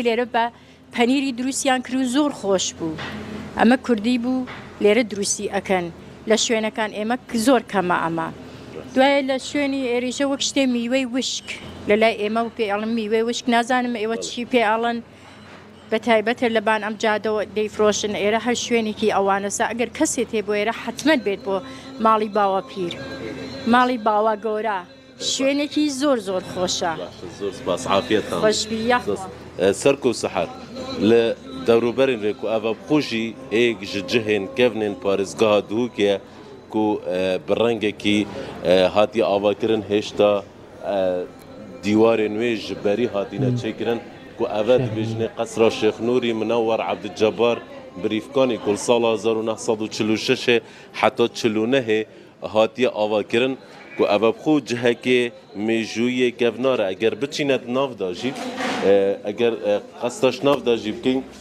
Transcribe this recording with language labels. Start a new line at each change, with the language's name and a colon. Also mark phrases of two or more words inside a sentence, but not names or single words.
Central Kurdish: لێرە بە پەنیری دروستیان کرد و زۆر خۆش بوو ئەمە کوردی بوو لێرە دروستی ئەکەن لە شوێنەکان ئێمە زۆر کەمە ئەمە دوایە لە شوێنی ئێریشە وەک شتێ میوەی وشک لەلای ئێمە و پێ ئەڵم میوەی وشک نازانم ئێوە چی پێ ئەڵن بە تایبەتە لەبان ئەم جادەوە دەیفرۆشن ئێرە هەر شوێنێکی ئەوانەسا ئەگەر کەسێ تێ بۆ ئێرە حتمەت بێت بۆ ماڵی باوە پیر ماڵی باوە گەورە شوێنێکی زۆر خۆشە زۆر سپاس عافیەتان خۆشبی
Kurdish: سەرک و سەحەر لە دەوروبەرین ڕێک و ئەڤە بخۆشی ئێک ji cihên kevnên parêzgeha dihûkê ku bi rengekî hatiye avakirin hêşta dîwarên wê ji berî hatîne çêkirin ku ev dibêjine qesra Şêxnûrî Minewwer Ebdilcebar bi rîfkanê ku li sala 1946 heta 49 hatiye avakirin ku ev bixwe cihekê mêjûyê kevnar e eger biçîne nav da jî eger qestaş nav da jî bikîn